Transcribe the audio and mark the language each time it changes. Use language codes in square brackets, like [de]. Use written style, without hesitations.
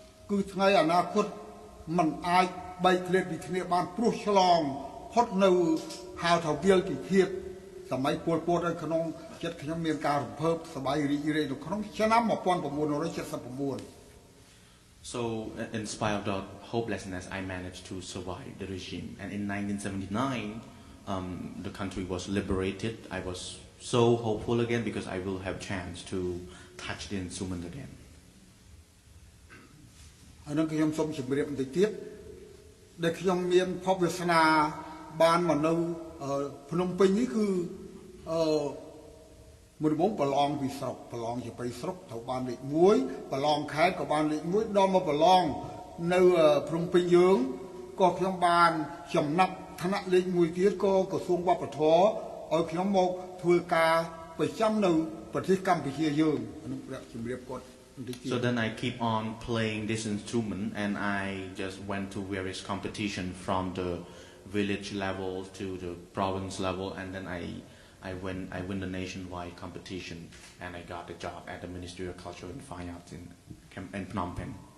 [km] គឺថ្ងៃអនាគតមិនអាចបែកធ្លាយពីគ្នាបានព្រោះឆ្លងផុតនៅហៅថាវាលពិឃាតសម័យពលពតនៅក្នុងចិត្តខ្ញុំមានការរំភើបសប្បាយរីករាយនៅក្នុងឆ្នាំ1979 [en] So, in spite of the hopelessness, I managed to survive the regime. And in 1979, the country was liberated. I was so hopeful again because I will have chance to touch the instrument again. [km] អានឹងខ្ញុំសូមជម្រាបបន្តិចទៀតដែលខ្ញុំមានភពវាសនាបានមកនៅភ្នំពេញនេះគឺមុនដំបូងប្រឡងពីស្រុកប្រឡងជាបៃស្រុកត្រូវបានលេខ1ប្រឡងខេត្តក៏បានលេខ1ដល់មកប្រឡងនៅភ្នំពេញយើងក៏ខ្ញុំបានចំណាប់ថ្នាក់លេខ1ទៀតក៏ក្រសួងវប្បធម៌ឲ្យខ្ញុំមកធ្វើការប្រចាំនៅប្រទេសកម្ពុជាយើងអានឹងព្រះជម្រាបគាត់ [en] So then I keep on playing this instrument and I just went to various competition from the village level to the province level and then I win the nationwide competition and I got a job at the Ministry of Culture and Fine Arts in Phnom Penh.